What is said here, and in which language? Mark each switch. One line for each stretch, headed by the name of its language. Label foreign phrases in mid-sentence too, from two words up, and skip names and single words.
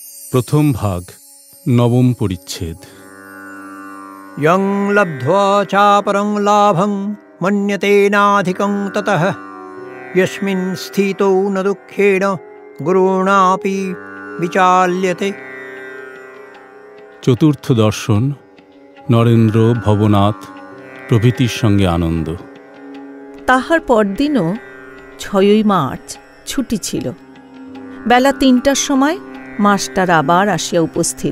Bangla: প্রথম ভাগ, নবম পরিচ্ছেদ।
Sanskrit: यं लब्ध्वा चापरं लाभं मन्यते नाधिकं ततः यस्मिन् स्थितो न दुःखेन गुरुणापि विचाल्यते।
Bangla: চতুর্থ দর্শন, নরেন্দ্র, ভবনাথ প্রভৃতির সঙ্গে আনন্দ। তাহার পরদিনও ৬ই মার্চ ছুটি ছিল। বেলা ৩টার সময় মাস্টার আবার আসিয়া উপস্থিত।